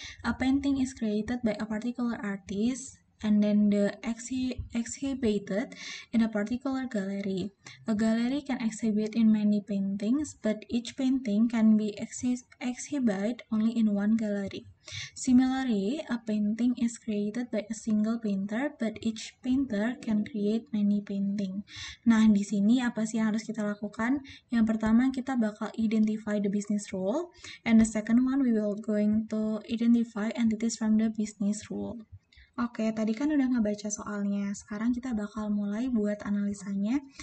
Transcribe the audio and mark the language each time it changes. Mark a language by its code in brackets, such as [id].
[en] A painting is created by a particular artist and then exhibited in a particular gallery. A gallery can exhibit in many paintings, but each painting can be exhibited only in one gallery. Similarly, a painting is created by a single painter, but each painter can create many painting. [id] Nah, di sini apa sih yang harus kita lakukan? Yang pertama, kita bakal [en] identify the business rule, and the second one, we will going to identify entities from the business rule. [id] Oke, tadi kan udah ngebaca soalnya. Sekarang kita bakal mulai buat analisanya.